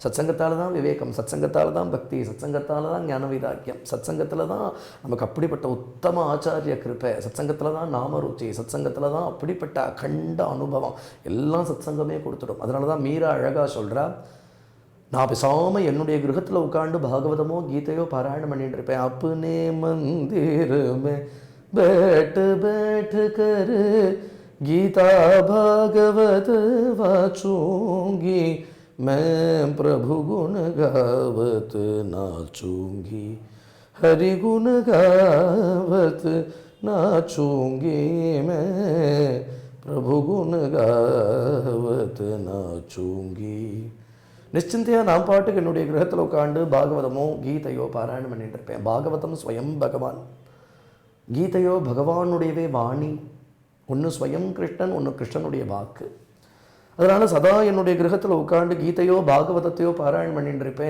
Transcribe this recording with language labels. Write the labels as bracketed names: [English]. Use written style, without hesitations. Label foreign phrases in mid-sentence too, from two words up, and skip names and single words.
[Tamil] சத்சங்கத்தால் தான் விவேகம், சத்சங்கத்தால் தான் பக்தி, சத்சங்கத்தால் தான் ஞான வைராக்கியம், சத்சங்கத்தில் தான் நமக்கு அப்படிப்பட்ட உத்தம ஆச்சாரிய கிருப்பை, சத்சங்கத்தில் தான் நாமருச்சி, சத்சங்கத்தில் தான் அப்படிப்பட்ட அகண்ட அனுபவம் எல்லாம் சத்சங்கமே கொடுத்துடும். அதனால தான் மீரா அழகாக சொல்கிறா, நான் பேசாமல் என்னுடைய கிரகத்தில் உட்காந்து பாகவதமோ கீதையோ பாராயணம் பண்ணிட்டு இருப்பேன். [Hindi] अपने मंदिर में बैठ बैठ कर गीता भागवत वाचूंगी, मैं प्रभु गुण गावत नाचूंगी, हरि गुण गावत नाचूंगी, मैं प्रभु गुण गावत नाचूंगी. [Tamil] நிச்சயத்தையாக நான் பாட்டுக்கு என்னுடைய கிரகத்தில் உட்காந்து பாகவதமோ கீதையோ பாராயணம் பண்ணிட்டு இருப்பேன். பாகவதம் ஸ்வயம் பகவான், கீதையோ பகவானுடையவே வாணி. ஒன்று ஸ்வயம் கிருஷ்ணன், ஒன்று கிருஷ்ணனுடைய வாக்கு. அதனால் சதா என்னுடைய கிரகத்தில் உட்காந்து கீதையோ பாகவதத்தையோ பாராயணம் பண்ணிட்டு இருப்பேன்.